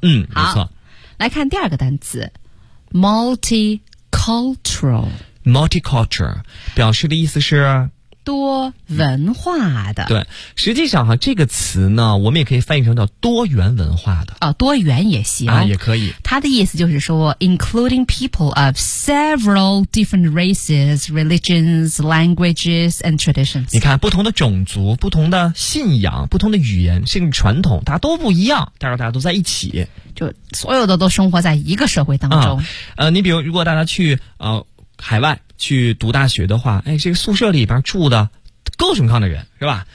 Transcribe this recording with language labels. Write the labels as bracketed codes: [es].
[zh] 嗯，没错。来看第二个单词 ，multicultural。 multicultural 表示的意思是。多文化的、嗯、对，实际上哈、啊、这个词呢我们也可以翻译成叫多元文化的啊、哦、多元也行啊，也可以，它的意思就是说 [en] including people of several different races, religions, languages and traditions。 [zh] 你看，不同的种族，不同的信仰，不同的语言，甚至传统，大家都不一样，但是大家都在一起，就所有的都生活在一个社会当中、你比如如果大家去海外去读大学的话，哎，这个宿舍里边住的各种各样的人，是吧？